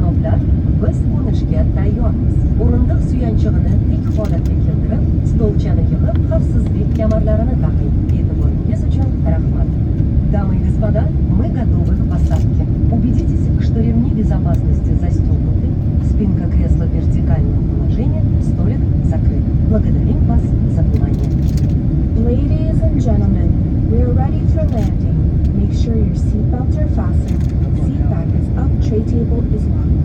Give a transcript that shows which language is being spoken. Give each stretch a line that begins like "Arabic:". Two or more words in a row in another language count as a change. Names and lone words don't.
Uzbek: janoblari, biz qo'nishga tayyormiz. O'rindiq suyanchig'ini tik holatga keltirib, stolchani yig'ib, xavfsizlik kamarlarini taqing. E'tiboringiz uchun rahmat.
Russian: Дамы и господа, мы готовы к посадке. Убедитесь, что ремни безопасности застегнуты, спинка кресла в вертикальном положении, столик закрыт. Благодарим вас за внимание.
English: Ladies and gentlemen, we are ready for landing. Make sure your seatbelts are fastened. Seat back is up, tray table is locked.